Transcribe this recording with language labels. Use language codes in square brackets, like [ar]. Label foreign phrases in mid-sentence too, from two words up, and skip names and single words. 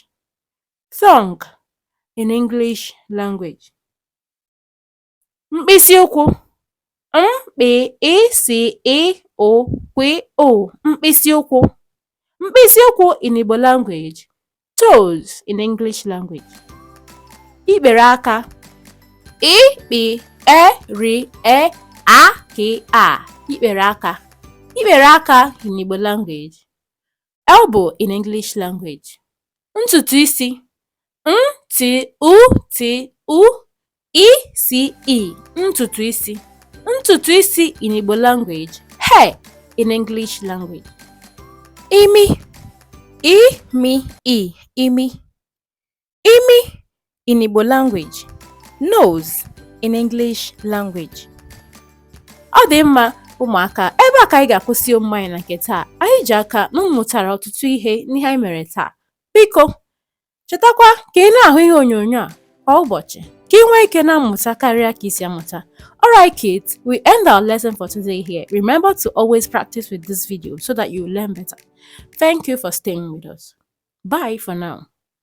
[en] Tongue in English language. [ig] Mkpịsị ụkwụ. Mkpịsị ụkwụ. Mkpịsị ụkwụ [en] in Igbo language. Toes in English language. [ig] Ikpere aka. Ikpere aka. Ikpere aka [en] in Igbo language. Elbow in English language. [ig] Ntutu isi. Ntutu isi. Ntutu isi [en] in Igbo language. Hair in English language. Imi. Imi in Igbo language. Nose in English language. [ig] Ọ dị mma ụmụaka, ebe a ka anyị ga-akwụsị omume anyị na nke taa. Anyị ji aka na mụtara ọtụtụ ihe n'ihe anyị mere taa. Biko, chetakwa ka ị na-ahụ ihe onyonyo a kwa ụbọchị ka ị nwee ike na-amụta karịa ka isi amụta. [en] Alright kids, we end our lesson for today here. Remember to always practice with this video so that you learn better. Thank you for staying with us. Bye for now.